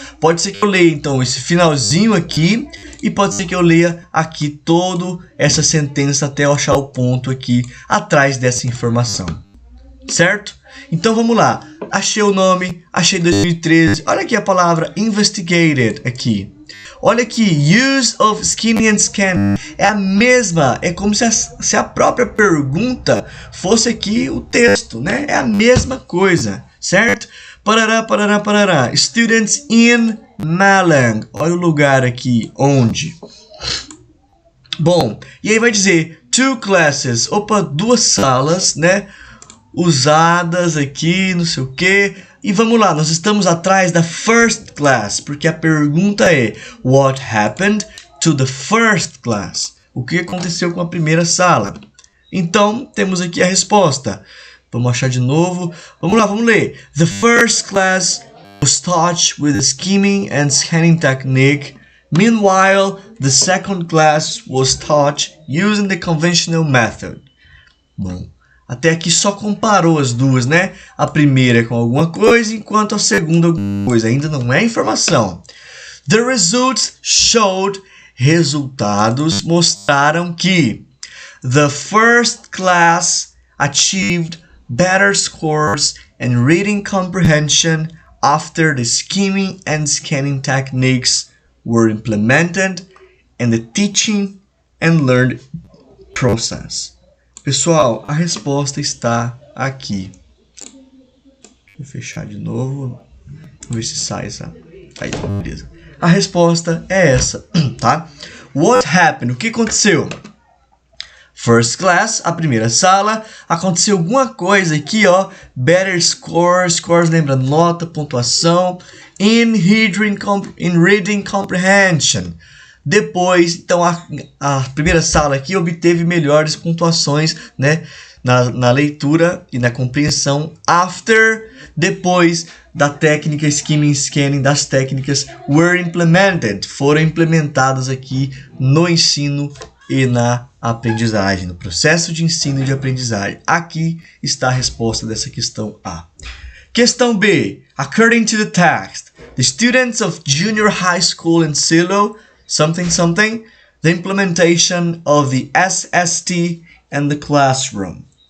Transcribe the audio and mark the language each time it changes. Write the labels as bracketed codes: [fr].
[pt] Pode ser que eu leia então esse finalzinho aqui e pode ser que eu leia aqui toda essa sentença até eu achar o ponto aqui atrás dessa informação. Certo? Então vamos lá. Achei o nome, achei 2013. Olha aqui a palavra investigated aqui. Olha aqui, [en] use of skimming and scanning. [pt] É a mesma, é como se a própria pergunta fosse aqui o texto, né? É a mesma coisa, certo? Parará. [en] Students in Malang. [pt] Olha o lugar aqui, onde? Bom, e aí vai dizer [en] two classes. [pt] Duas salas, né? Usadas aqui, não sei o que. E vamos lá, nós estamos atrás da first class, porque a pergunta é [en] what happened to the first class? [pt] O que aconteceu com a primeira sala? Então, temos aqui a resposta. Vamos achar de novo. Vamos lá, vamos ler. [en] The first class was taught with a skimming and scanning technique. Meanwhile, the second class was taught using the conventional method. [pt] Bom, até aqui só comparou as duas, né? A primeira com alguma coisa, enquanto a segunda alguma coisa. Ainda não é informação. [en] The results showed, [pt] resultados mostraram que [en] the first class achieved better scores in reading comprehension after the skimming and scanning techniques were implemented in the teaching and learning process. [pt] Pessoal, a resposta está aqui. Vou fechar de novo. Vamos ver se sai essa. Aí, beleza. A resposta é essa, tá? [en] What happened? [pt] O que aconteceu? [en] First class, [pt] a primeira sala. Aconteceu alguma coisa aqui, ó. [en] Better scores. [pt] Scores lembra nota, pontuação. [en] In reading comprehension. [pt] Depois, então a primeira sala aqui obteve melhores pontuações, né, na leitura e na compreensão. [en] After, [pt] depois da técnica skimming scanning, das técnicas [en] were implemented, [pt] foram implementadas aqui no ensino e na aprendizagem, no processo de ensino e de aprendizagem. Aqui está a resposta dessa questão A. Questão B. [en] According to the text, the students of junior high school in Silo, the implementation of the SST and the classroom.